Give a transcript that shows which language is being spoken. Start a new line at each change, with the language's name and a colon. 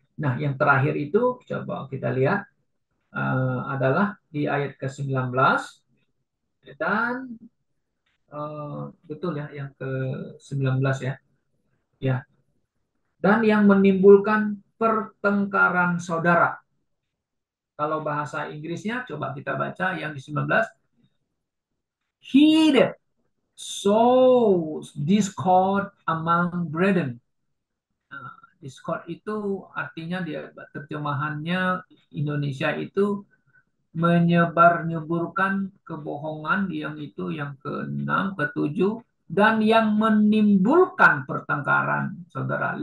Indonesian: Nah, yang terakhir itu coba kita lihat adalah di ayat ke-19 dan betul ya yang ke-19 ya. Ya. Dan yang menimbulkan pertengkaran saudara. Kalau bahasa Inggrisnya coba kita baca yang di 19.
English: He that sows discord among brethren.
Indonesian: Nah, discord itu artinya dia terjemahannya Indonesia itu menyebar-nyeburkan kebohongan yang itu yang keenam, ketujuh, dan yang menimbulkan pertengkaran, saudara.